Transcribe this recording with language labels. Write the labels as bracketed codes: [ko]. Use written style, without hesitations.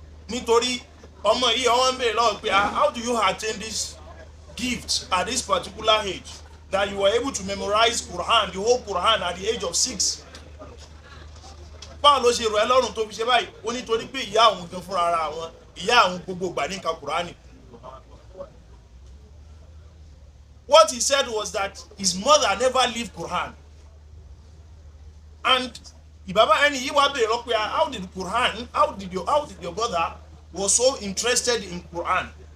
[yo] Nítorí ọmọ yìí ọwọ́n ń bèèrè lọ́wọ́ pé [en] how do you attain this gift at this particular age that you were able to memorize Quran, the whole Quran at the age of 6? [yo] Báwo ló ṣe rọ̀ ẹ́ lọ́rùn tó fi ṣe báyìí? Ó nítorí pé ìyá àwọn gan fúnra ara wọn, ìyá àwọn gbogbo ìgbà ní ka Quran. [en] What he said was that his mother never leave Quran. And [yo] Baba ẹni yìí wá bèèrè lọ pé [en] how did your brother was so interested in Quran?